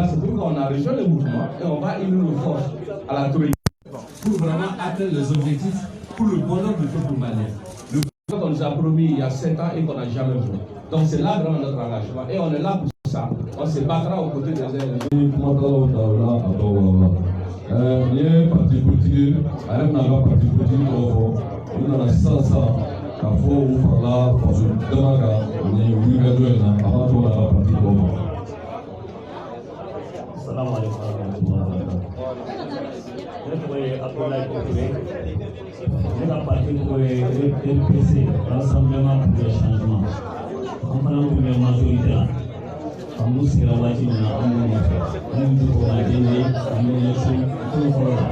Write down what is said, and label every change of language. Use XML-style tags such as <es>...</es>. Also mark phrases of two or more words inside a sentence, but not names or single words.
<fr>C'est pourquoi on a rejoint le mouvement et on va unir nos forces à la Troïka pour vraiment atteindre les objectifs pour le bonheur du peuple malien. Le bonheur qu'on nous a promis il y a 7 ans et qu'on n'a jamais fait. Donc c'est là vraiment notre engagement. Et on est là pour ça. On se battra aux côtés des élèves. Il y a un parti politique, un parti politique, on a ça,</fr> <bm>k'a fɔ u farala faso dama kan ni wulikajɔ in na a b'a to la parti dɔw ma.</bm> <ar>السلام عليكم ورحمة الله وبركاته.</ar> <bm>Ne tɔgɔ ye Abdoulaye Kokure. Ne ka parti tɔgɔ ye RPC, Rassemblement pour le Changement. An fana tun bɛ majorité la. An b'u sigira waati min na an b'u nɔfɛ. An b'u to ka dende an bɛ ɲɛsin fɔlɔ fɔlɔ la.</bm>